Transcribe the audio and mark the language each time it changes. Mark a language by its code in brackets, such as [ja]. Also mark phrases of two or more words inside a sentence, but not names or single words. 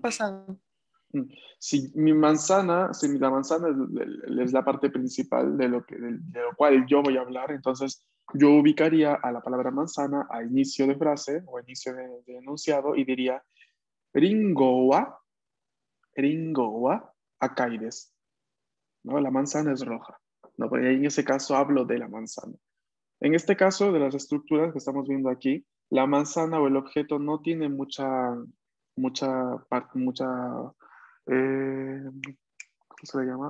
[es] pasado. Si la manzana es la parte principal de lo cual yo voy a hablar, entonces yo ubicaría a la palabra manzana a inicio de frase o a inicio de enunciado y diría [ja] りんごは赤いです, [es] ¿no? La manzana es roja, ¿no? Porque en ese caso hablo de la manzana. En este caso de las estructuras que estamos viendo aquí, la manzana o el objeto no tiene mucha ¿cómo se le llama?